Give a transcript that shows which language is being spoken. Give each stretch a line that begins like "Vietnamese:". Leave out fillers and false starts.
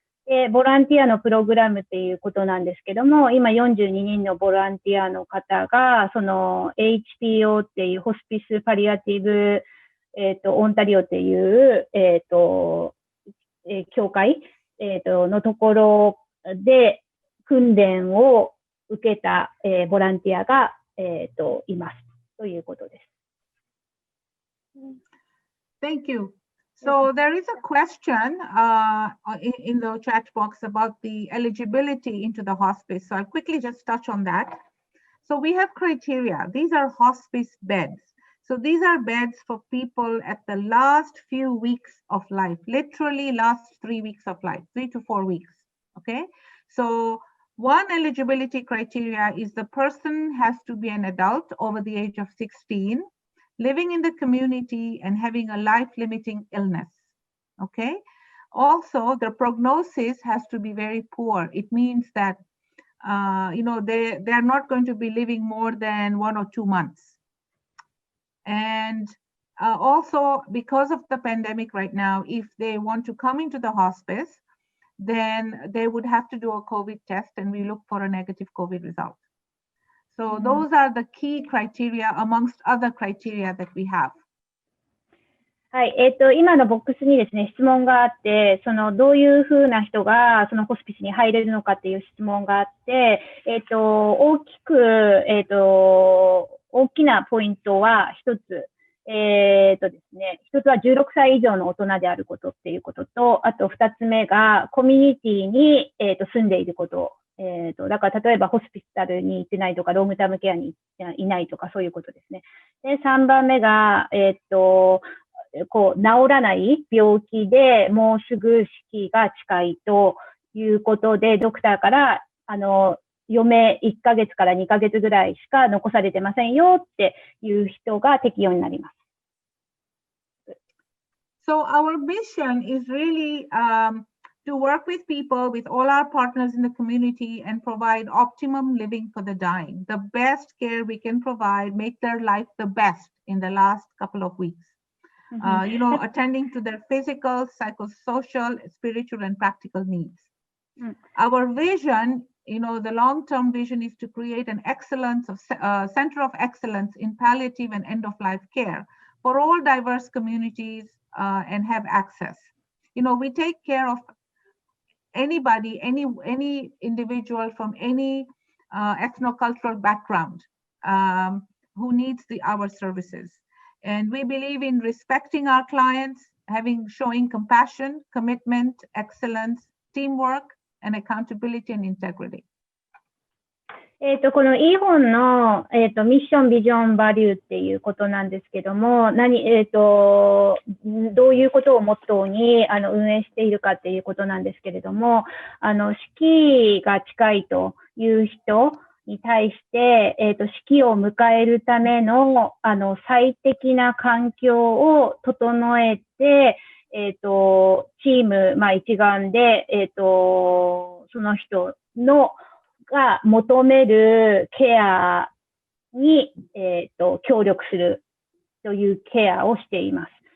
Japanese: で、ボランティアのプログラムっていうことなんですけども、今42人のボランティアの方が、その HPO っていうホスピスパリアティブ、オンタリオっていう、協会、のところで訓練を受けた、ボランティアが、いますということです。
English: Thank you. So there is a question in the chat box about the eligibility into the hospice. So I'll quickly just touch on that. So we have criteria. These are hospice beds. So these are beds for people at the last few weeks of life, literally last 3 weeks of life, 3 to 4 weeks. Okay. So one eligibility criteria is the person has to be an adult over the age of 16, living in the community and having a life-limiting illness, okay? Also, the prognosis has to be very poor. It means that, they're not going to be living more than 1 or 2 months. And also, because of the pandemic right now, if they want to come into the hospice, then they would have to do a COVID test and we look for a negative COVID result. So those are the key criteria amongst other criteria that we have.
Japanese: はい、今のボックスにですね、質問があって、どういうふうな人が、そのホスピスに入れるのかっていう質問があって、大きなポイントは一つ、ですね、一つは16歳以上の大人であることっていうことと、あと二つ目が、コミュニティに、住んでいること。だから例えばホスピタルに行ってないとか、ロングタームケアにいないとか、そういうことですね。で、3番目が、治らない病気でもうすぐ死期が近いということで、ドクターから、余命1ヶ月から2ヶ月ぐらいしか残されてませんよっていう人が適用になります。
English: So our mission is really, to work with people, with all our partners in the community and provide optimum living for the dying, the best care we can provide, make their life the best in the last couple of weeks. Attending to their physical, psychosocial, spiritual, and practical needs. Our vision, the long-term vision is to create an center of excellence in palliative and end-of-life care for all diverse communities and have access. We take care of anybody, any individual from any ethnocultural background who needs our services. And we believe in respecting our clients, showing compassion, commitment, excellence, teamwork, and accountability and integrity.
Japanese: このいい本の、ミッション、ビジョン、バリューっていうことなんですけども、どういうことをモットーに運営しているかっていうことなんですけれども、死期が近いという人に対して、死期を迎えるための、最適な環境を整えて、チーム、一丸で、その人のが求めるケアに、協力するというケアをしています。